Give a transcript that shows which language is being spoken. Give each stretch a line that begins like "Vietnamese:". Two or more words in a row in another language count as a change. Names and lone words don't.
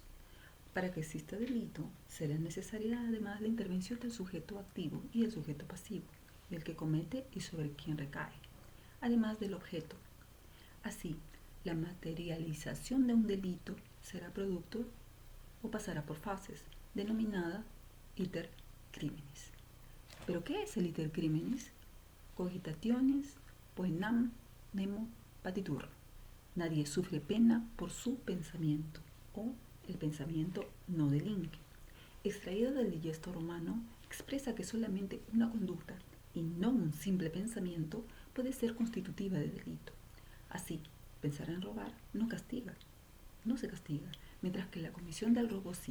Spanish: Para que exista delito, será necesaria además la intervención del sujeto activo y el sujeto pasivo, del que comete y sobre quien recae, además del objeto. Así, la materialización de un delito será producto o pasará por fases, denominada
Latin: iter criminis.
Spanish: ¿Pero qué es el
Latin: iter criminis? Cogitationes poenam nemo patitur.
Spanish: Nadie sufre pena por su pensamiento, o el pensamiento no delinque. Extraído del digesto romano, expresa que solamente una conducta, y no un simple pensamiento, puede ser constitutiva de delito. Así, pensar en robar no se castiga, mientras que la comisión del robo sí.